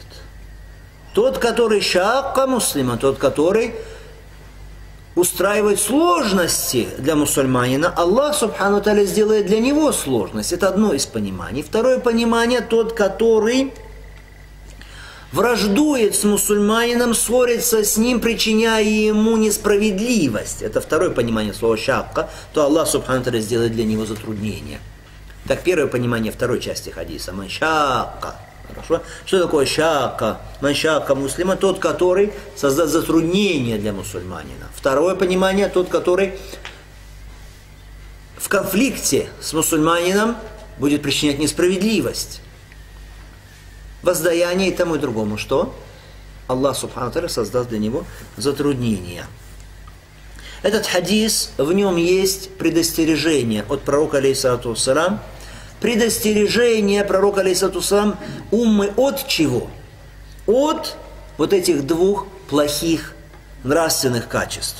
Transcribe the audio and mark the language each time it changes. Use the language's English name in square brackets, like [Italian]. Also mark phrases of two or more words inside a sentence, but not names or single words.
[Russian] Тот, который [Arabic] شاق مسلما, [Russian] тот, который устраивает сложности для мусульманина, Аллах, [Arabic] سبحانه تعالى, [Russian] сделает для него сложность. Это одно из пониманий. Второе понимание – тот, который враждует с мусульманином, ссорится с ним, причиняя ему несправедливость. Это второе понимание слова «шакка», то Аллах [Arabic] سبحانه وتعالى [Russian] сделает для него затруднение. Так, первое понимание второй части хадиса. Маншакка. Хорошо? Что такое шакка? [Arabic] من شاق مسلما, [Russian] тот, который создаст затруднение для мусульманина. Второе понимание, тот, который в конфликте с мусульманином будет причинять несправедливость, воздаяние и тому и другому, что Аллах [Arabic] سبحانه وتعالى [Russian] создаст для него затруднения. Этот хадис, в нем есть предостережение от пророка [Arabic] عليه الصلاة والسلام, [Russian] предостережение пророка [Arabic] عليه الصلاة والسلام [Russian] уммы от чего? От вот этих двух плохих нравственных качеств.